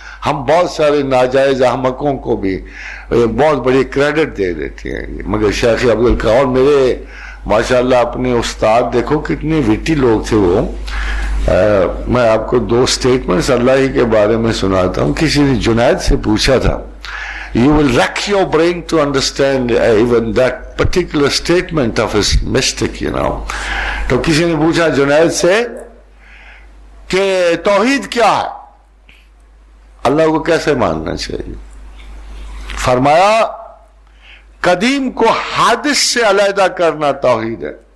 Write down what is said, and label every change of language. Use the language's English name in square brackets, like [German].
[Urdu] ہم بہت سارے ناجائز احمقوں کو بھی بہت بڑی کریڈٹ دے دیتے ہیں. مگر شیخ عبد القادر میرے ماشاءاللہ اپنے استاد دیکھو کتنے وٹی لوگ تھے وہ. میں آپ کو 2 سٹیٹمنٹس اللہ ہی کے بارے میں سناتا ہوں. کسی نے جنید سے پوچھا تھا [English] You will rack your brain to understand even that particular statement of his mystic, you know. [Urdu] تو کسی نے پوچھا جنید سے کہ توحید کیا ہے، اللہ کو کیسے ماننا چاہیے؟ فرمایا قدیم کو حادث سے علیحدہ کرنا توحید ہے.